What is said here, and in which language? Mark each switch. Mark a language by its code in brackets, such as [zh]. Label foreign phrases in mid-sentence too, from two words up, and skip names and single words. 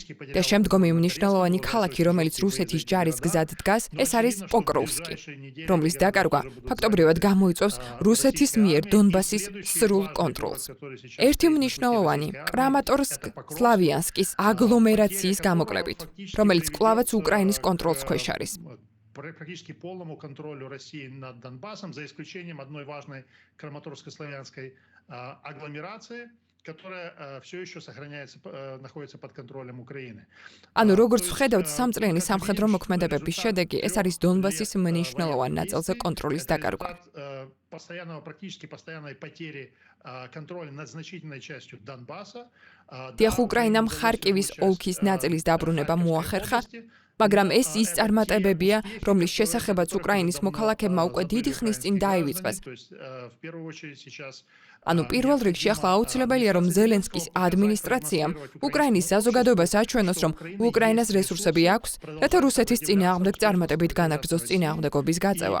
[ka] და შემდგომი მნიშვნელოვანი ქალაქი, რომელიც რუსეთის ჯარის გზად დგას, ეს არის პოკროვსკი, რომლის დაკარგვა ფაქტობრივად გამოიწვევს რუსეთის მიერ დონბასის სრულ კონტროლს. ერთი მნიშვნელოვანი კრამატორსკ-სლავიანსკის აგლომერაციის გამოკლებით, რომელიც კვლავაც უკრაინის კონტროლს ქვეშ არის. [ru] Практически полному контролю России над Донбассом, за исключением одной важной краматорско-славянской агломерации, которая все еще находится под контролем Украины. [ka] ანუ როგორც ვხედავთ, სამწლიანი სამხედრო მოქმედებების შედეგი ეს არის დონბასის მნიშვნელოვან ნაწილზე კონტროლის დაკარგვა. [ru] Практически постоянной потери контроля над значительной частью Донбасса. [ka] დიახ, უკრაინამ ხარკივის ოლქის ნაწილის დაბრუნება მოახერხა, მაგრამ ეს ის წარმატებებია, რომლის შესახებაც უკრაინის მოქალაქეებმა უკვე დიდი ხნის წინ დაივიწყეს. ანუ პირველ რიგში ახლა აუცილებელია, რომ ზელენსკის ადმინისტრაციამ უკრაინის საზოგადოებას აჩვენოს, რომ უკრაინას რესურსები აქვს, რათა რუსეთის წინააღმდეგ წარმატებით განაგრძოს წინააღმდეგობის გაწევა.